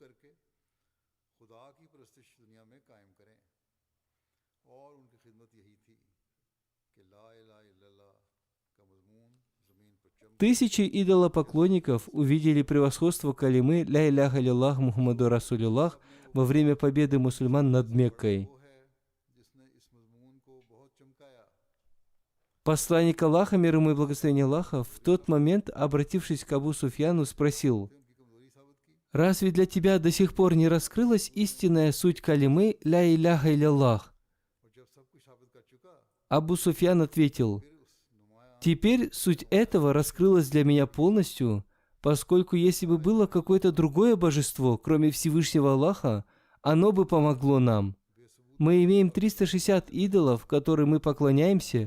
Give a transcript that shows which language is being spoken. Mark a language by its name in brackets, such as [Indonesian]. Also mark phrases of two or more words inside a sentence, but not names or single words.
[Russian] Тысячи идолопоклонников увидели превосходство калимы [Arabic] «لا إله إلا الله، محمد رسول الله» [Russian] во время победы мусульман над Меккой. Посланник Аллаха, мир ему и благословение Аллаха, в тот момент, обратившись к Абу Суфьяну, спросил: «Разве для тебя до сих пор не раскрылась истинная суть калимы [Arabic] «لا إله إلا الله»?» [Russian] Абу Суфьян ответил: «Теперь суть этого раскрылась для меня полностью, поскольку если бы было какое-то другое божество, кроме Всевышнего Аллаха, оно бы помогло нам. Мы имеем 360 идолов, которым мы поклоняемся.